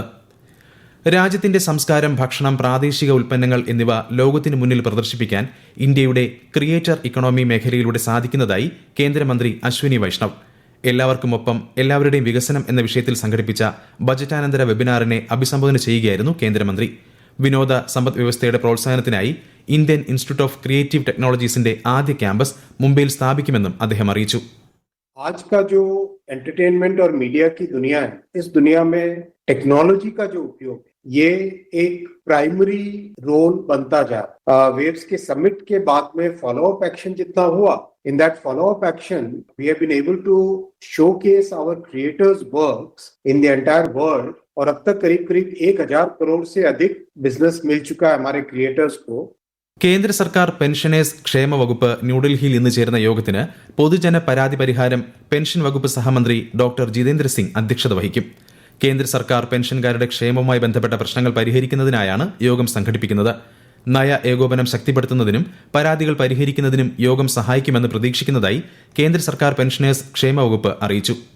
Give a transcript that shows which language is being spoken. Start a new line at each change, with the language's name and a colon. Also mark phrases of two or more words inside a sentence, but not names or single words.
Malayalam: രാജ്യത്തിന്റെ സംസ്കാരം, ഭക്ഷണം, പ്രാദേശിക ഉൽപ്പന്നങ്ങൾ എന്നിവ ലോകത്തിന് മുന്നിൽ പ്രദർശിപ്പിക്കാൻ ഇന്ത്യയുടെ
English: creator economy
Malayalam: മേഖലയിലൂടെ സാധിക്കുന്നതായി കേന്ദ്രമന്ത്രി അശ്വിനി വൈഷ്ണവ്. എല്ലാവർക്കുമൊപ്പം എല്ലാവരുടെയും വികസനം എന്ന വിഷയത്തിൽ സംഘടിപ്പിച്ച ബജറ്റാനന്തര വെബിനാറിനെ അഭിസംബോധന ചെയ്യുകയായിരുന്നു കേന്ദ്രമന്ത്രി. വിനോദ സമ്പദ് വ്യവസ്ഥയുടെ പ്രോത്സാഹനത്തിനായി ഇന്ത്യൻ ഇൻസ്റ്റിറ്റ്യൂട്ട് ഓഫ് ക്രിയേറ്റീവ് ടെക്നോളജീസിന്റെ ആദ്യ ക്യാമ്പസ് മുംബൈയിൽ സ്ഥാപിക്കുമെന്നും അദ്ദേഹം അറിയിച്ചു.
Hindi: आज का जो एंटरटेनमेंट और मीडिया की दुनिया है, इस दुनिया में टेक्नोलॉजी का जो उपयोग ये एक
English: primary role
Hindi: बनता जा रहा है. वेव्स के समिट के बाद में
English: follow up action
Hindi: जितना हुआ,
English: in that follow up action we have been able to showcase our creators works in the entire world.
Hindi: और अब तक करीब 1000 करोड़ से अधिक बिजनेस मिल चुका है हमारे क्रिएटर्स को.
Malayalam: കേന്ദ്ര സർക്കാർ പെൻഷനേഴ്സ് ക്ഷേമ വകുപ്പ് ന്യൂഡൽഹിയിൽ ഇന്ന് ചേർന്ന യോഗത്തിന് പൊതുജന പരാതി പരിഹാരം പെൻഷൻ വകുപ്പ് സഹമന്ത്രി ഡോക്ടർ ജിതേന്ദ്ര സിംഗ് അധ്യക്ഷത വഹിക്കും. കേന്ദ്ര സർക്കാർ പെൻഷൻകാരുടെ ക്ഷേമവുമായി ബന്ധപ്പെട്ട പ്രശ്നങ്ങൾ പരിഹരിക്കുന്നതിനായാണ് യോഗം സംഘടിപ്പിക്കുന്നത്. നയ ഏകോപനം ശക്തിപ്പെടുത്തുന്നതിനും പരാതികൾ പരിഹരിക്കുന്നതിനും യോഗം സഹായിക്കുമെന്ന് പ്രതീക്ഷിക്കുന്നതായി കേന്ദ്ര സർക്കാർ പെൻഷനേഴ്സ് ക്ഷേമ വകുപ്പ് അറിയിച്ചു.